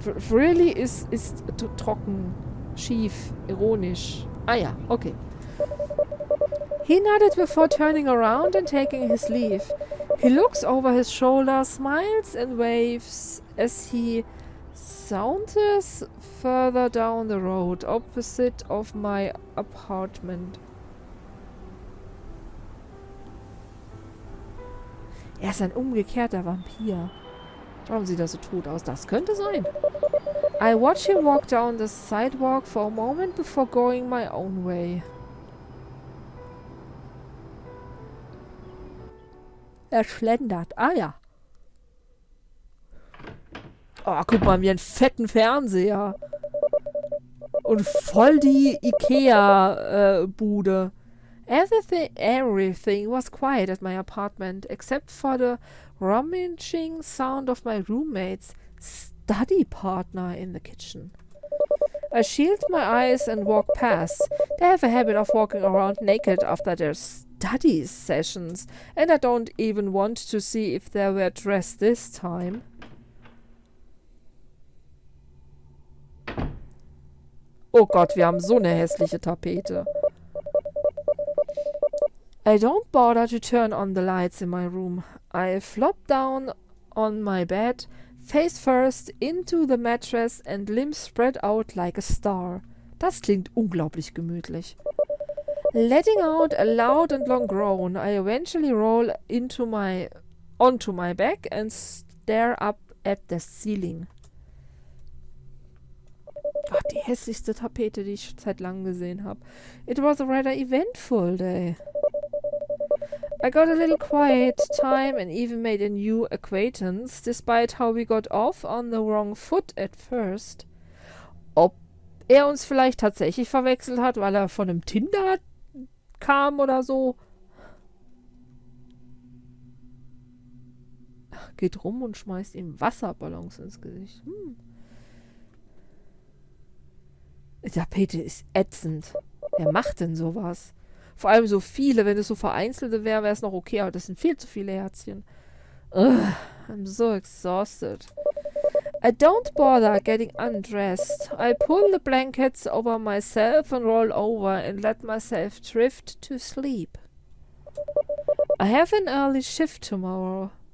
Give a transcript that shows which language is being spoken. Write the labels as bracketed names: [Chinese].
[German] Really ist trocken, schief, ironisch. Ah ja, okay. [English] He nodded before turning around and taking his leave. He looks over his shoulder, smiles and waves as he saunters further down the road opposite of my apartment. [German] Er ist ein umgekehrter Vampir. Warum sieht er so tot aus? Das könnte sein. [English] I watch him walk down the sidewalk for a moment before going my own way. [German] Er schlendert. Ah ja. Oh, guck mal, wie einen fetten Fernseher. Und voll die Ikea-Bude. [English] Everything was quiet at my apartment, except for the rummaging sound of my roommate's study partner in the kitchen. I shield my eyes and walk past. They have a habit of walking around naked after their study sessions, and I don't even want to see if they were dressed this time. [German] Oh Gott, wir haben so eine hässliche Tapete. [English] I don't bother to turn on the lights in my room. I flop down on my bed, face first into the mattress and limbs spread out like a star. [German] Das klingt unglaublich gemütlich. [English] Letting out a loud and long groan, I eventually roll onto my back and stare up at the ceiling. [German] Gott, die hässlichste Tapete, die ich seit langem gesehen habe. [English] It was a rather eventful day. I got a little quiet time and even made a new acquaintance, despite how we got off on the wrong foot at first. [German] Ob er uns vielleicht tatsächlich verwechselt hat, weil er von einem Tinder kam oder so. Geht rum und schmeißt ihm Wasserballons ins Gesicht. Die Tapete ist ätzend. Wer macht denn sowas? Vor allem so viele. Wenn es so vereinzelte wäre, wäre es noch okay. Aber das sind viel zu viele Herzchen. [English] Ugh, I'm so exhausted. I don't bother getting undressed. I pull the blankets over myself and roll over and let myself drift to sleep. I have an early shift tomorrow.